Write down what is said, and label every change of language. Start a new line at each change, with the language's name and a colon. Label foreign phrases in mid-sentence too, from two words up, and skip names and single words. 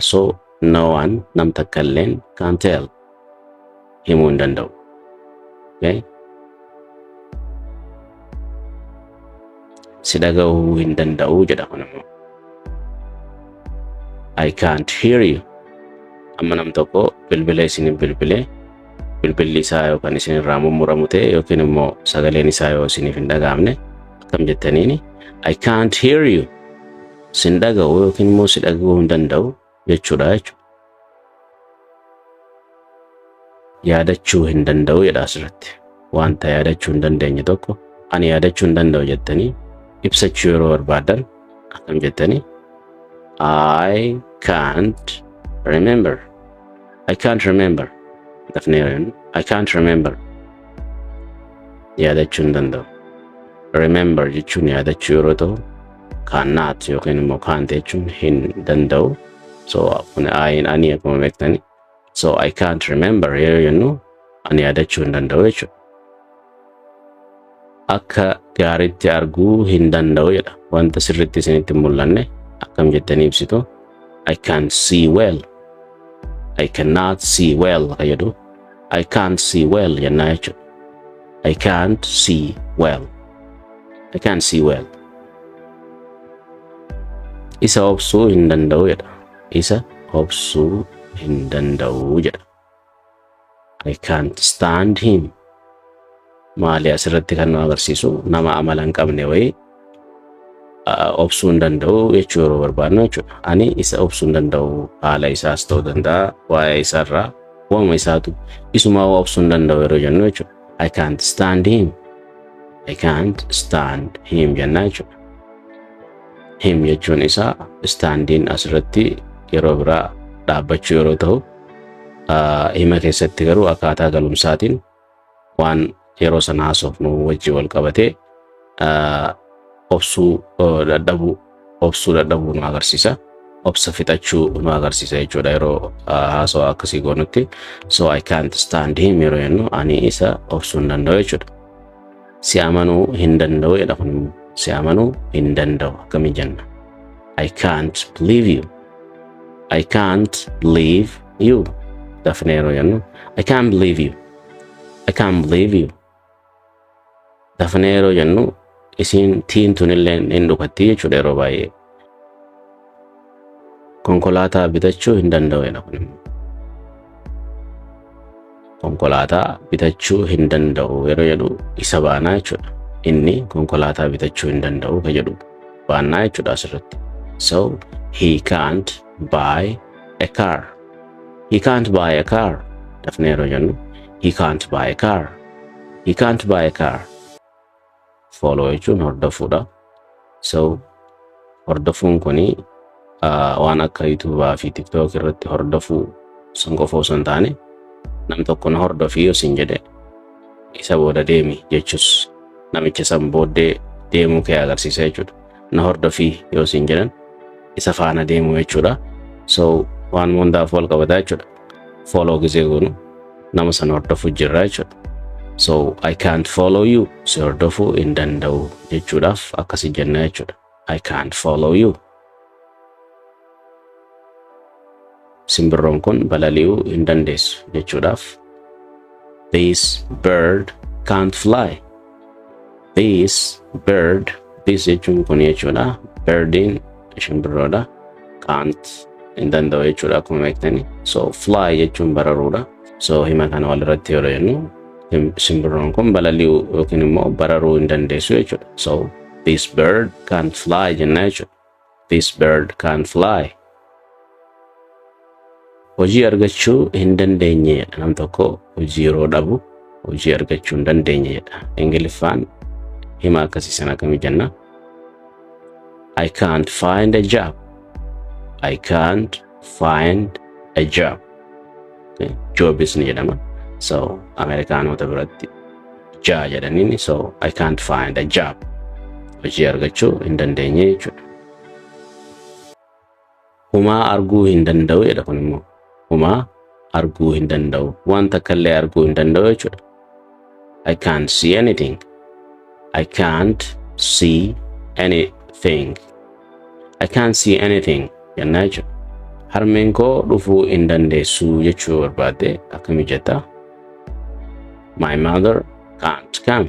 Oromo: So
English: no one
Oromo: nam takkalleen
English: can tell
Oromo: himuu hin danda'u. Si dhaga'uu hin danda'u jedha kun immoo.
English: I can't hear you.
Oromo: Amma nam tokko bilbila isin bilbilee bilbilli isaa yookaan isinirraa mummuramu ta'e yookiin immoo sagaleen isaa yoo isiniif hin dhagaamne akkam jettaniini
English: I can't hear you.
Oromo: Sin dhaga'u yookiin immoo si dhaga'uu hin danda'u jechuudha jechuudha. Yaadachuu hin danda'u jedha asirratti. Wanta yaadachuu hin dandeenye tokko ani yaadachuu hin danda'u jettanii ibsachuu yeroo barbaadan akkam jettanii
English: I can't remember. I can't remember. Dafneerin I can't remember.
Oromo: Yaadachuu hin danda'u. Remember jechuun yaadachuu yeroo ta'u cannot yookiin immoo can't jechuun hin danda'u. So kun ani akkuma beektani. So
English: I can't remember
Oromo: yeroo jennu ani yaadachuu hin danda'u jechuudha. Akka gaariitti arguu hin danda'u jedha. Wanta sirriitti isinitti hin mul'anne akkam jettanii ibsitu
English: I can't see well. I cannot see well jedhu I can't see well
Oromo: jennaa jechuudha.
English: I can't see well. I can't see well.
Oromo: Isa obsuu hin danda'u jedha. Isa obsuu hin danda'u jedha.
English: I can't stand him.
Oromo: Maali asirratti kan nu agarsiisu nama amala hin qabne wayii obsuu hin danda'u jechuu yeroo barbaadnu jechuudha. Ani isa obsuu hin danda'u haala isaas ta'uu danda'a waa'ee isaarraa waanuma isaatu isumaa obsuu hin danda'u yeroo jennu jechuudha.
English: I can't stand him. I can't stand him
Oromo: jennaa jechuudha. Him jechuun isaa standiin asirratti yeroo biraa dhaabbachuu yeroo ta'u hima keessatti garuu akkaataa galumsaatiin waan yeroo sana haasofnu wajji wal qabatee obsuu dadhabuu nu agarsiisa. Obsa fixachuu nu agarsiisa jechuudha yeroo haasawaa akkasii goonutti. So
English: I can't stand him
Oromo: yeroo jennu ani isa obsuu hin danda'u jechuudha. Si amanuu hin danda'u jedha kun si amanuu hin danda'u akkamii jenna.
English: I can't believe you. I can't believe you.
Oromo: Dafnee yeroo jennu
English: I can't believe you. I can't believe you.
Oromo: Dafnee yeroo jennu isin tiin tunillee hin dhukatti jechuudha yeroo baay'ee. Konkolaataa bitachuu hin danda'u jedha kun. Konkolaataa bitachuu hin danda'u yeroo jedhu isa baanaa jechuudha. Inni konkolaataa bitachuu hin danda'u ka jedhu baanaa jechuudha asirratti.
English: So he can't buy a car. He can't buy a car.
Oromo: Dafnee yeroo jennu
English: he can't buy a car. He can't buy a car. Follow
Oromo: jechuun hordofuudha. So hordofuun kuni waan akka YouTube fi TikTok irratti hordofuu san qofa osoo hin taane nam tokko na hordofii yoo sin jedhe isa booda deemi jechuus namicha san booddee deemuu kee agarsiisa jechuudha. Na hordofii yoo sin jedhan isa faana deemuu jechuudha. So waan hundaaf wal qabataa jechuudha. Follow gisee goonu nama san hordofuu jirra jechuudha.
English: So I can't follow you.
Oromo: Si hordofuu hin danda'u jechuudhaaf akkasi jenna jechuudha.
English: I can't follow you.
Oromo: Simbirroon kun balali'uu hin dandeessu jechuudhaaf
English: this bird can't fly. This bird,
Oromo: this jechuun kun jechuudha. Birdiin simbirroodha. Can't hin danda'u jechuudha akkuma beektani. So fly jechuun bararuudha. So hima kana walirratti yeroo jennu simbirroon kun balali'uu yookiin immoo bararuu hin dandeessu jechuudha. So
English: this bird can't fly
Oromo: jenna jechuudha.
English: This bird can't fly.
Oromo: Hojii argachuu hin dandeenye jedha nam tokko hojii yeroo dhabu hojii argachuu hin dandeenye jedha. Ingiliffaan hima akkasii sana akkamii jenna.
English: I can't find a job. I can't find a job.
Oromo: Okay. Jobis ni jedhama. So Amerikaanota biratti jaa jedhaniini.
English: So I can't find a job.
Oromo: Hojii argachuu hin dandeenye jechuudha. Humaa arguu hin danda'u jedha kun immoo. Humaa arguu hin danda'u. Waan takkallee arguu hin danda'u jechuudha.
English: I can't see anything. I can't see anything. I can't see anything
Oromo: jennaa jechuudha. Harmeen koo dhufuu hin dandeessu jechuu barbaadde akkamii jetta?
English: My mother can't come.